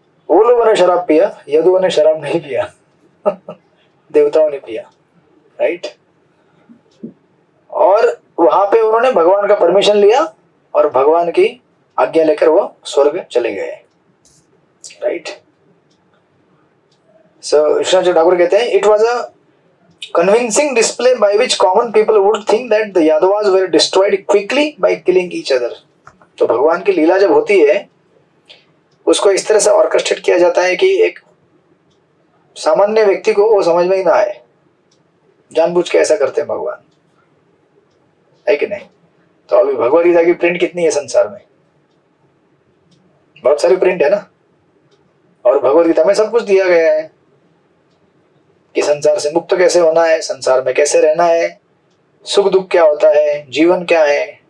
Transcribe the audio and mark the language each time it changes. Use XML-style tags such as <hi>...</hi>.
<hi>वो लोगों ने शराब पिया, यदुओं ने शराब नहीं पिया देवताओं ने पिया, राइट। और वहां पे उन्होंने भगवान का परमिशन लिया और भगवान की आज्ञा लेकर वो स्वर्ग चले गए, राइट। सो विश्वनाथ ठाकुर कहते हैं</hi> <en>It was a convincing display by which common people would think that the Yadavas were destroyed quickly by killing each other।</en> <hi>तो भगवान की लीला जब होती है उसको इस तरह से ऑर्केस्ट्रेट किया जाता है कि एक सामान्य व्यक्ति को वो समझ में ही ना आए, जानबूझ के ऐसा करते हैं भगवान, है कि नहीं। तो अभी भगवद गीता की प्रिंट कितनी है संसार में, बहुत सारी प्रिंट है ना, और भगवद गीता में सब कुछ दिया गया है कि संसार से मुक्त कैसे होना है, संसार में कैसे रहना है, सुख दुख क्या होता है, जीवन क्या है।</hi>